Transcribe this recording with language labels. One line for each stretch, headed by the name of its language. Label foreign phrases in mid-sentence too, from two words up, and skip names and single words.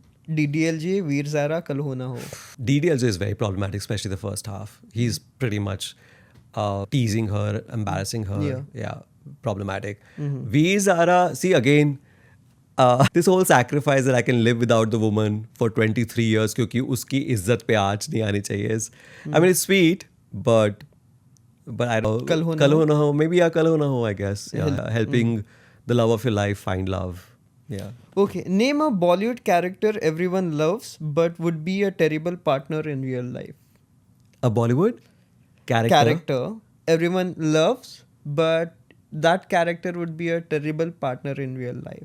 English: DDLJ, Veer Zara, Kal Ho Na Ho. DDLJ is very problematic, especially the first half. He's pretty much teasing her, embarrassing her. Yeah, problematic. Veer Zara, see again, this whole sacrifice that I can live without the woman for 23 years
Hindi: क्योंकि उसकी इज्जत पे आँच नहीं आनी चाहिए.
English: I mean, it's sweet, but but I don't Kal ho na Kal ho. ho na ho. Maybe yeah, kal ho na ho, I guess. Yeah, helping the love of your life find love. Yeah. Okay, name a Bollywood character everyone loves but would be a terrible partner in real life. A Bollywood Character everyone loves, but that character would be a terrible partner in real life.